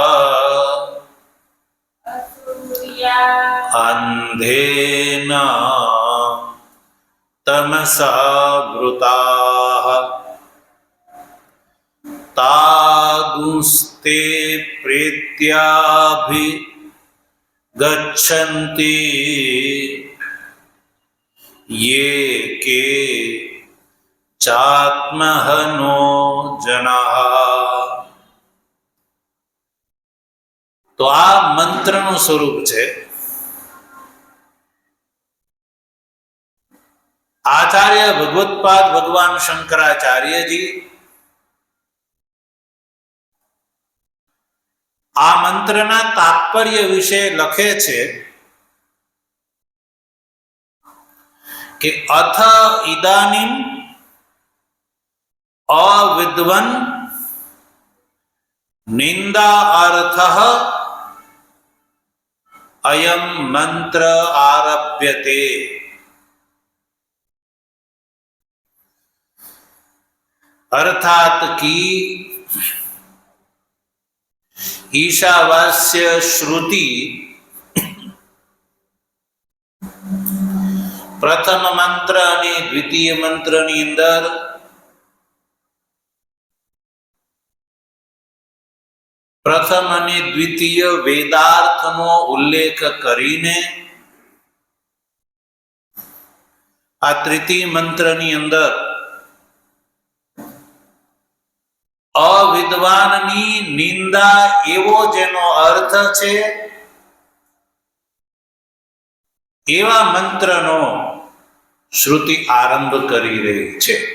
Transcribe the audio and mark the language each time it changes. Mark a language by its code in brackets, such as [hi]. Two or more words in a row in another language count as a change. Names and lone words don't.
[sa] અંધેન તમસા વૃતાઃ તાગુસ્તે પ્રેત્યાભિ ગચ્છन्ति ये के चात्महनो जनाः. [gu] તો આ મંત્રનું સ્વરૂપ છે. આચાર્ય ભગવત્પાદ ભગવાન શંકરાચાર્યજી આ મંત્રના તાત્પર્ય વિશે લખે છે કે [sa] અથ ઇદાનીમ અવિદ્વન નિંદા અર્થઃ અયમ મંત્ર આરભ્યતે. [gu] અર્થાત કે ઈશાવાસ્ય શ્રુતિ પ્રથમ મંત્ર અને દ્વિતીય મંત્રની અંદર પ્રથમ અને દ્વિતીય વેદાર્થનો ઉલ્લેખ કરીને આ તૃતીય મંત્રની અંદર અવિદ્વાનની નિંદા એવો જેનો અર્થ છે એવા મંત્રનો શ્રુતિ આરંભ કરી રહી છે.